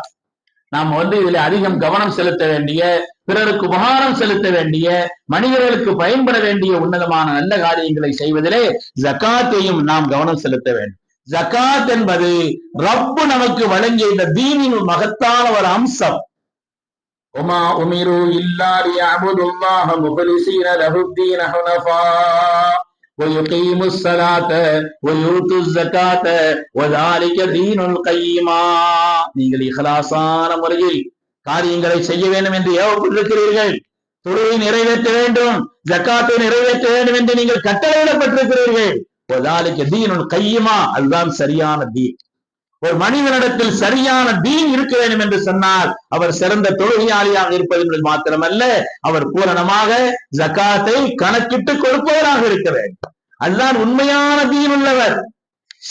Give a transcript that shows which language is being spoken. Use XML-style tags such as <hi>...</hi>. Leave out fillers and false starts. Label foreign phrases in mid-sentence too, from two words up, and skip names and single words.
<ta>நாம் இதுல அதிகம் கவனம் செலுத்த வேண்டிய, பிறருக்கு உபகாரம் செலுத்த வேண்டிய, மனிதர்களுக்கு பயன்பட வேண்டிய உன்னதமான நல்ல காரியங்களை செய்வதிலே ஜக்காத்தையும் நாம் கவனம் செலுத்த வேண்டும். ஜக்காத் என்பது ரப்பு நமக்கு வழங்கிய இந்த தீனின் மகத்தான ஒரு அம்சம்.</ta> <ar>وما أمروا إلا ليعبدوا الله مخلصين له الدين حنفاء وَيُقِيمُ الصَّلَاةَ وَيُؤْتُوا الزَّكَاةَ وَذَلِكَ دِينُ الْقَيِّمَةِ.</ar> <ta>நீங்கள் இഖ்லாஸான முறையில் காரியங்களை செய்ய வேண்டும் என்று ஏவப்பட்டிருக்கிறீர்கள், தொழுகை நிறைவேற்ற வேண்டும், ஜக்காத்தை நிறைவேற்ற வேண்டும் என்று நீங்கள் கட்டளையிடப்பட்டிருக்கிறீர்கள்.</ta> <ar>وَذَلِكَ دِينُ الْقَيِّمَةِ,</ar> <ta>அதுதான் சரியான தீன். ஒரு மனிதனிடத்தில் சரியான தீன் இருக்க வேண்டும் என்று சொன்னால் அவர் சிறந்த தொழுகையாளியாக இருப்பது என்பது மாத்திரமல்ல, அவர் பூரணமாக ஜக்காத்தை கணக்கிட்டு கொடுப்பவராக இருக்க வேண்டும். அதுதான் உண்மையான தீன் உள்ளவர்.</ta>